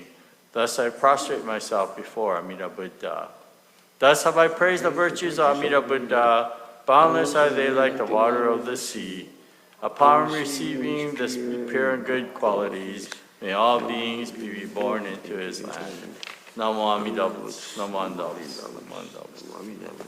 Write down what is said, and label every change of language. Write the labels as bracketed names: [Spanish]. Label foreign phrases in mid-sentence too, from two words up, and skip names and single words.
[English] Thus I prostrate myself before Amida Buddha. Thus have I praised the virtues of Amida Buddha. Boundless are they like the water of the sea. Upon receiving this pure and good qualities, may all beings be reborn into his land. Namo Amida Buddha. Namo Amida Buddha. Namo Amida Buddha.